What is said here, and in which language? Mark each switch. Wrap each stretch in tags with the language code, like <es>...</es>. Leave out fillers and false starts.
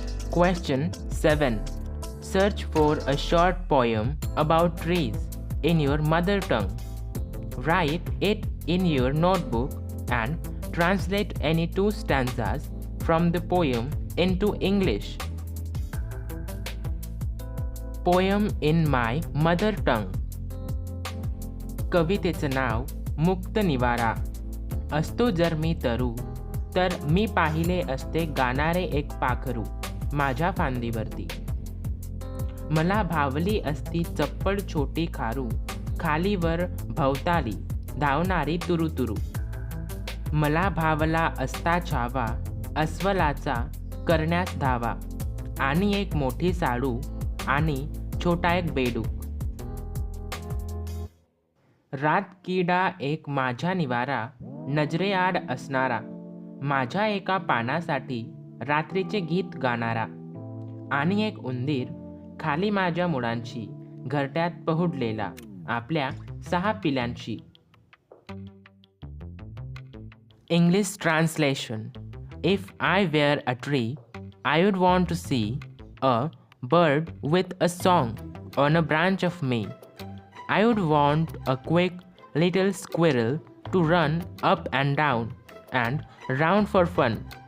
<en>Question 7. Search for a short poem about trees in your mother tongue. Write it in your notebook and translate any 2 stanzas from the poem into English. Poem in my mother tongue.</en> <mr>कवितेचं नाव मुक्त निवारा. असतो जर मी तरू तर मी पाहिले असते गाणारे एक पाखरू माझ्या फांदीवरती. मला भावली असती चप्पड छोटी खारू खालीवर भवताली धावणारी तुरुतुरू. मला भावला असता छावा अस्वलाचा करण्यास धावा आणि एक मोठी साडू आणि छोटा एक बेडूक. रात किडा एक माझ्या निवारा नजरेआड असणारा माझ्या एका पानासाठी रात्रीचे गीत गाणारा आणि एक उंदीर खाली माझ्या मुळांची घरट्यात पहुडलेला आपल्या 6 पिल्यांची.</mr> <en>English translation. If I were a tree, I would want to see a bird with a song on a branch of me. I would want a quick little squirrel to run up and down and round for fun.</en>